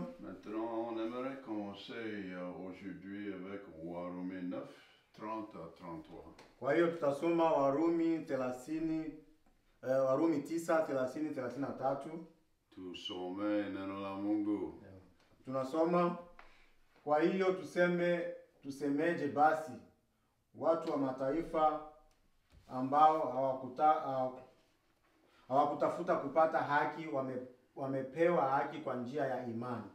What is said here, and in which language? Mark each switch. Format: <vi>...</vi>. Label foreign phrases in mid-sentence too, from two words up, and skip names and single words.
<fr>Maintenant, on aimerait commencer aujourd'hui avec Warumi 9, 30 à 33.</fr> <sw>Kwa hiyo tutasoma Warumi 9:30-33. Tusome neno la Mungu. Tunasoma, kwa hiyo tusemeje basi? Watu wa mataifa ambao hawakutafuta kupata haki wamepewa haki kwa njia ya imani.</sw>